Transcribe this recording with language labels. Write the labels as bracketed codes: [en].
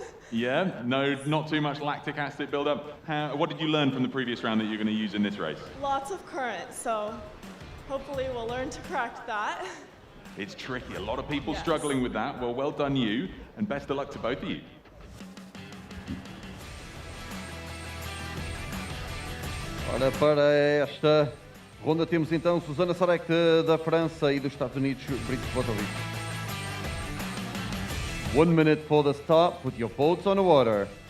[en] Yeah, no, not too much lactic acid buildup. What did you learn from the previous round that you're going to use in this race? Lots of current, so hopefully we'll learn to correct that. It's tricky. A lot of people struggling with that. Well done you, and best of luck to both of you. [pt] Ora, para esta ronda temos então Susanna Sarek da França e dos Estados Unidos, Britt Wadovich. [en] 1 minute for the start. Put your boats on the water.